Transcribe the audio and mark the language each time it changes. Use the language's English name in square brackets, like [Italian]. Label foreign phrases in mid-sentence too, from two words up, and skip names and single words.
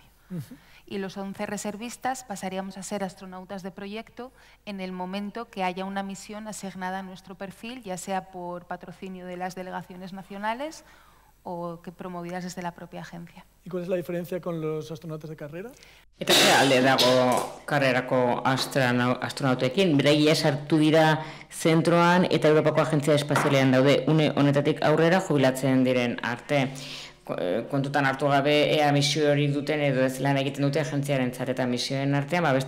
[Spanish] Y los 11 reservistas pasaríamos a ser astronautas de proyecto en el momento que haya una misión asignada a nuestro perfil, ya sea por patrocinio de las delegaciones nacionales o que promovidas desde la propia agencia. ¿Y cuál es la diferencia con los astronautas de carrera? [Basque] Eta ze alde dago karrerako astronautekin? Beraiek sartu dira zentroan eta Europako Agentzia Espazialean daude une honetatik aurrera jubilatzen diren arte. Kontutan hartu gabe ea misio hori duten edo ez lan egiten dute agentziarentzat eta misioen artean beste